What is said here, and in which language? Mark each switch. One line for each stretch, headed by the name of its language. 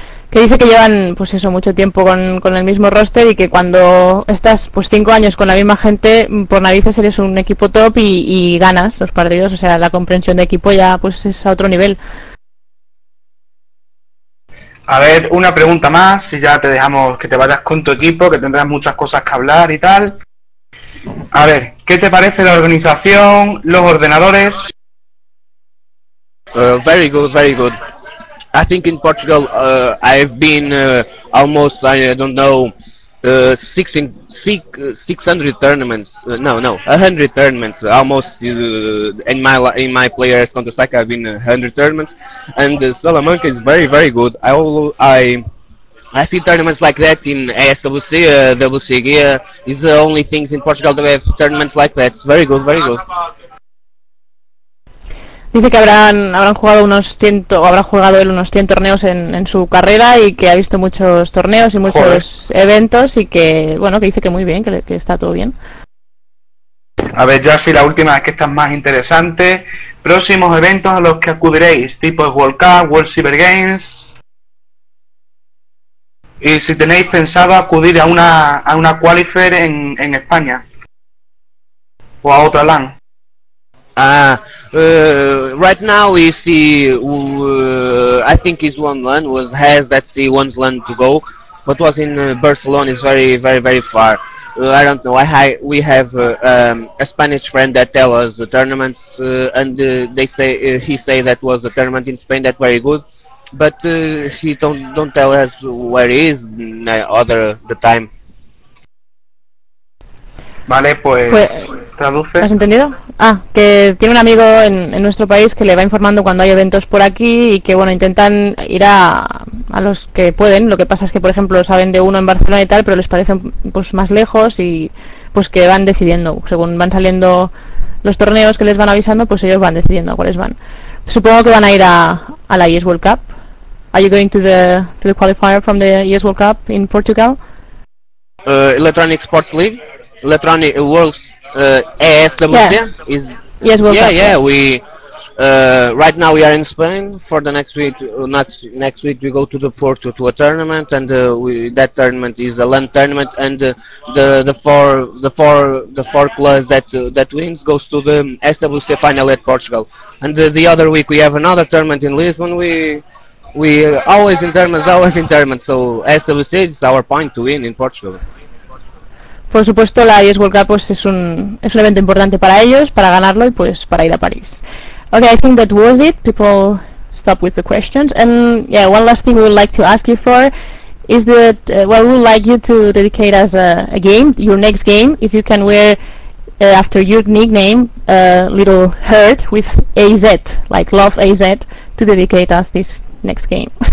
Spanish: Que dice que llevan pues eso mucho tiempo con el mismo roster y que cuando estás pues 5 años con la misma gente, por narices eres un equipo top y ganas los partidos, o sea, la comprensión de equipo ya pues es a otro nivel. A ver, una pregunta más y ya te dejamos que te vayas con tu equipo, que tendrás muchas cosas que hablar y tal. A ver, ¿qué te parece la organización, los ordenadores?
English: Very good. I think in Portugal I've been almost, I don't know, 600 tournaments, 100 tournaments almost in my players Counter-Strike. I've been 100 tournaments, and Salamanca is very, very good. I see tournaments like that in ASWC, WCG is the only things in Portugal that have tournaments like that. It's very good, very good.
Spanish: Dice que habrá jugado él unos 100 torneos en su carrera y que ha visto muchos torneos y muchos Joder. Eventos y que, bueno, que dice que muy bien, que está todo bien. A ver, ya si la última es que está más interesante. ¿Próximos eventos a los que acudiréis? ¿Tipo World Cup, World Cyber Games? ¿Y si tenéis pensado acudir a una qualifier en España? ¿O a otra LAN? Right now we see, I think it's one LAN, one LAN to go, but was in Barcelona, is very, very, very far. I don't know, we have a Spanish friend that tell us the tournaments, and he say that was a tournament in Spain that very good, but he don't tell us where he is the time. Vale, pues traduce. ¿Has entendido? Ah, que tiene un amigo en nuestro país que le va informando cuando hay eventos por aquí y que, bueno, intentan ir a los que pueden. Lo que pasa es que, por ejemplo, saben de uno en Barcelona y tal, pero les parece pues más lejos y pues que van decidiendo. Según van saliendo los torneos que les van avisando, pues ellos van decidiendo cuáles van. Supongo que van a ir a la ES World Cup.
English: Are you going to the qualifier from the ES World Cup in Portugal? Electronic Sports League? Electronic Worlds ASWC, yeah. Yeah. We right now we are in Spain. For the next week, next week we go to the Porto to a tournament, and that tournament is a LAN tournament, and the four plus that wins goes to the SWC final at Portugal, and the other week we have another tournament in Lisbon. We always in tournaments, so SWC is our point to win in Portugal.
Spanish: Por supuesto, la ES World Cup pues es un evento importante para ellos, para ganarlo y pues para ir a París.
English: Okay, I think that was it. People stop with the questions. And yeah, one last thing we would like to ask you for is that we would like you to dedicate us a game, your next game, if you can wear after your nickname a little heart with AZ, like love AZ, to dedicate us this next game.